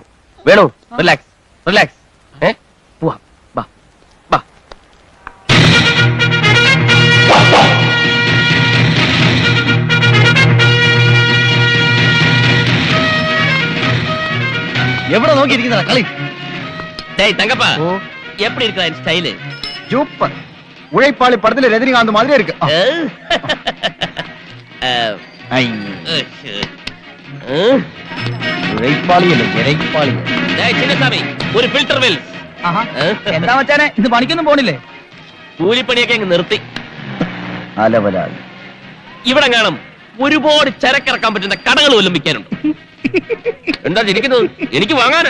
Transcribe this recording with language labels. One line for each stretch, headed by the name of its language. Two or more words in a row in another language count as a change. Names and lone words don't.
Malayalam: വേണു,
English: relax relax.
Malayalam: പോവാം, ബാ ബാ. എവിടെ നോക്കിയിരിക്കുന്ന കളി?
Tamil: தங்கப்பா, எப்படி இருக்கா என் ஸ்டைலு? சூப்பர். உழைப்பாளி படத்துல ரஜினிகாந்த் மாதிரி இருக்கு.
Malayalam: ஐ ചിന്നസ്വാമി, ഒരു ഫിൽട്ടർ വെൽ. എന്താ മച്ചാനെ ഇത് പണിക്കൊന്നും പോണില്ലേ? കൂലിപ്പണിയൊക്കെ അങ്ങ് നിർത്തി. ഇവിടെ കാണും ഒരുപാട് ചരക്കിറക്കാൻ പറ്റുന്ന കടകൾ വല്ലതും വിൽക്കാനുണ്ട്. എന്താ ചിരിക്കുന്നത്? എനിക്ക് വാങ്ങാനാ.